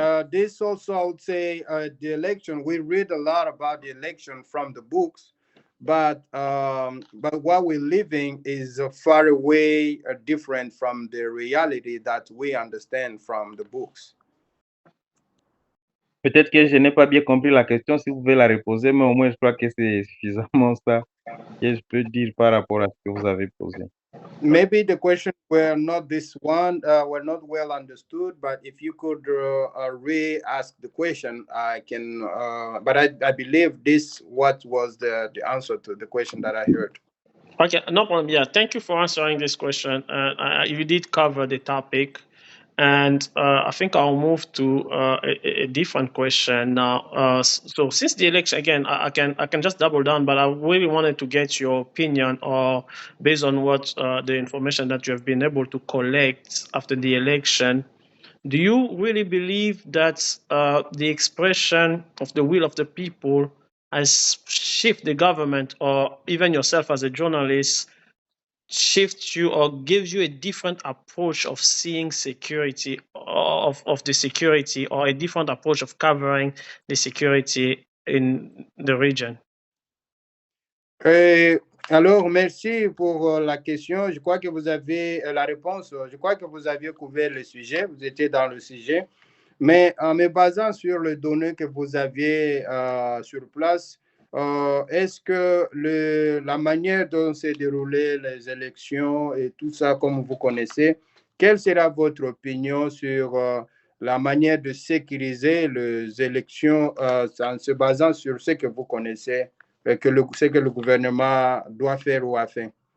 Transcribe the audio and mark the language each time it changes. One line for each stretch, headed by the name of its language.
English: This also, I would say, the election. We read a lot about the election from the books, but what we're living is far away different from the reality that we understand from the books.
French: Peut-être que je n'ai pas bien compris la question, si vous pouvez la reposer, mais au moins je crois que c'est suffisamment ça que je peux dire par rapport à ce que vous avez posé.
English: Maybe the questions were not this one, were not well understood, but if you could re-ask the question, I can, but I believe this what was the answer to the question that I heard. Okay, no problem. Yeah, thank you for answering this question. You did cover the topic, and I think I'll move to a different question now. So since the election again, I can just double down, but I really wanted to get your opinion, or based on what the information that you have been able to collect after the election. Do you really believe that the expression of the will of the people has shifted the government, or even yourself as a journalist, shifts you or gives you a different approach of seeing security, of the security, or a different approach of covering the security in the region?
French: Alors, merci pour la question. Je crois que vous avez la réponse. Je crois que vous aviez couvert le sujet. Vous étiez dans le sujet. Mais en me basant sur les données que vous aviez sur place, est-ce que la manière dont s'est déroulées les élections et tout ça, comme vous connaissez, quelle sera votre opinion sur la manière de sécuriser les élections en se basant sur ce que vous connaissez, ce que le gouvernement doit faire ou a fait?